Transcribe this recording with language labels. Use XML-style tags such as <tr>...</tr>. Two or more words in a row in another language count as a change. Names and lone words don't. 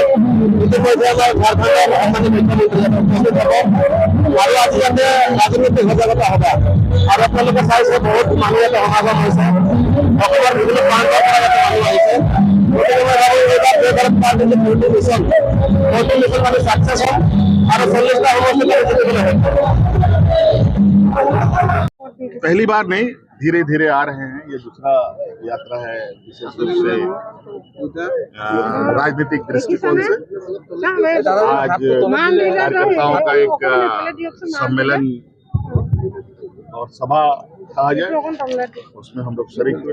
<as>ইতিমধ্যে আমাৰ ঝাৰখণ্ডৰ সন্মানীয় মুখ্যমন্ত্ৰী উপস্থিত হ'ব আৰু আজি ইয়াতে ৰাজনৈতিক সজাগতা সভা আৰু আপোনালোকে চাইছে বহুত মানুহ ইয়াতে সমাগম হৈছে। অসমৰ বিভিন্ন প্ৰান্তৰ পৰা ইয়াতে মানুহ আহিছে। গতিকে মই ভাবোঁ এইবাৰ জয় ভাৰত পাৰ্টিৰ যে</as> <en>vote mission</en> <as>মানে ছাকচেছ হ'ল আৰু 40টা সমষ্টিত জিতিবলৈ হ'ল।</as> <hi>पहली बार नहीं, धीरे धीरे आ रहे हैं। ये दूसरा यात्रा है विशेष रूप से राजनीतिक दृष्टिकोण से। आज कार्यकर्ताओं का एक सम्मेलन और सभा कहा जाए, उसमें हम लोग शरीक हुए।</hi>